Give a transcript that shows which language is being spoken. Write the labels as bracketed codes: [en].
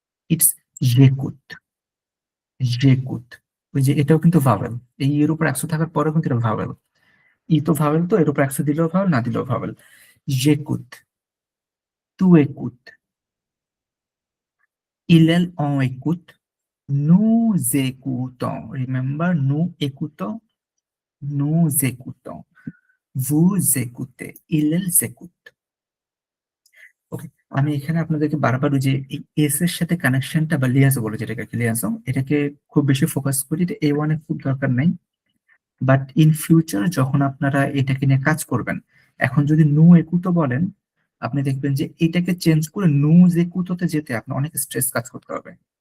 [bn] It's জেকুত, জেকুত। ওই যে এটাও কিন্তু ভাওয়েল, এই এর উপর একশো থাকার পরেও কিন্তু এটা ভাওয়েল। ই তো ভাওয়েল, তো এর উপর একশো দিলেও ভাওয়েল, না দিলেও ভাওয়েল। [fr] জেকুত, তু একুত, ইলেল অন একুত, nous écoutons. Remember, nous écoutons, nous écoutons. Vous écoutez, ils écoutent. [bn] ওকে, আমি এখানে আপনাদেরকে বারবার ওই যে এই এস এর সাথে কানেকশনটা বা লিয়াজো বলে যেটাকে লিয়াজো, এটাকে খুব বেশি ফোকাস করি, এটা এ ওয়ানে খুব দরকার নাই। বাট ইন ফিউচার যখন আপনারা এটাকে নিয়ে কাজ করবেন, এখন যদি নু একুতো বলেন, আপনি দেখবেন যে এটাকে চেঞ্জ করে নু জেকুতোতে যেতে আপনার অনেক স্ট্রেস কাজ করতে হবে।